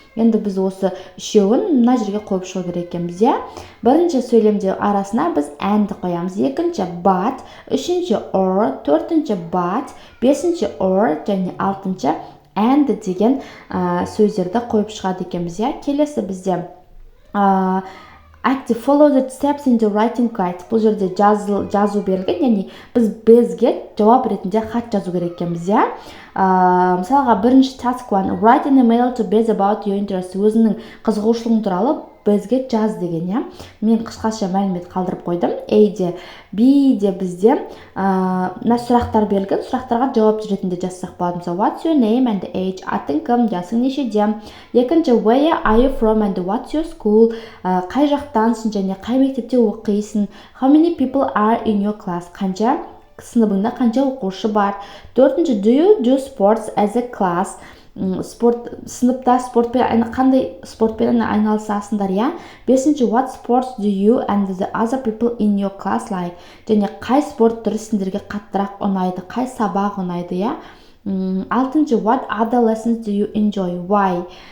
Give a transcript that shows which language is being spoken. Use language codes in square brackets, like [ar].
[kk] Енді біз осы үшеуін мына жерге қойып шығу керек екенбіз. Бірінші сөйлемде арасына біз and қоямыз, екінші but, үшінші or, төртінші but, бесінші or және алтыншы and деген сөздерді қойып шығады екенбіз. Келесі бізде [en] active follow the steps in the writing guide. [kk] Бұл жерде жазу берілген, яғни бізге жауап ретінде хат жазу керек екенбіз. Мысалға бірінші [en] task 1, write an email to Bez about your interest. [kk] Өзінің қызығушылығың туралы бізге жаз деген. Мен қысқаша мәлімет қалдырып қойдым. A-де, B-де бізде мына сұрақтар берілген, сұрақтарға жауап ретінде жазсақ болады. Мысалы, [en] what's your name and age? [kk] Атың кім, жасың нешеде? Екінші, [en] where are you from and what's your school? [kk] Қай жақтансың және қай мектепте оқисың? [en] How many people are in your class? [kk] Қанша сыныбыңда қанша оқушы бар? Төртінші, [en] do you do sports as a class? [kk] Сыныпта қандай спортпен айналысасыңдар? Бесінші, [en] what sports do you and the other people in your class like? [kk] Және қай спорт түрі сендерге қаттырақ ұнайды, қай сабақ ұнайды? Алтыншы, [en] what other lessons do you enjoy? Why?